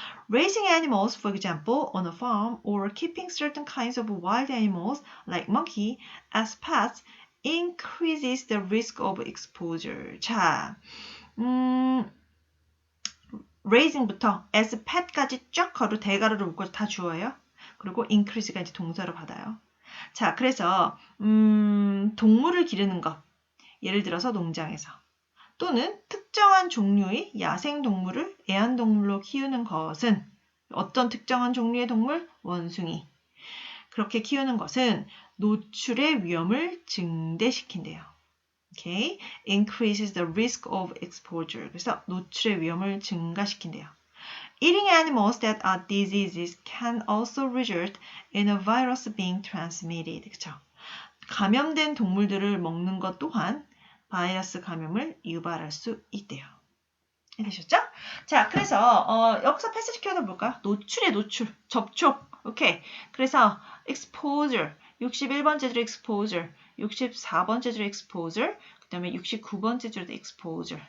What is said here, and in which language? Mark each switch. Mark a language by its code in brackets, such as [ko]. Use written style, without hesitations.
[en] Raising animals, for example, on a farm or keeping certain kinds of wild animals like monkey as pets increases the risk of exposure. [ko] 자, raising부터 [en] as pet [ko] 까지 쫙 대가로를 묶어서 다 주어요. 그리고 increase가 이제 동사로 받아요. 자, 그래서 동물을 기르는 것. 예를 들어서 농장에서. 또는 특정한 종류의 야생동물을 애완동물로 키우는 것은 어떤 특정한 종류의 동물? 원숭이. 그렇게 키우는 것은 노출의 위험을 증대시킨대요. [en] Okay? Increases the risk of exposure. [ko] 그래서 노출의 위험을 증가시킨대요. [en] Eating animals that are diseases can also result in a virus being transmitted. [ko] 그쵸? 감염된 동물들을 먹는 것 또한 바이러스 감염을 유발할 수 있대요. 되셨죠? 자, 그래서 여기서 패스지 키워드 볼까? 노출의 노출, 접촉. 오케이. 그래서 exposure, 61번째 줄에 exposure, 64번째 줄에 exposure, 그 다음에 69번째 줄에도 exposure.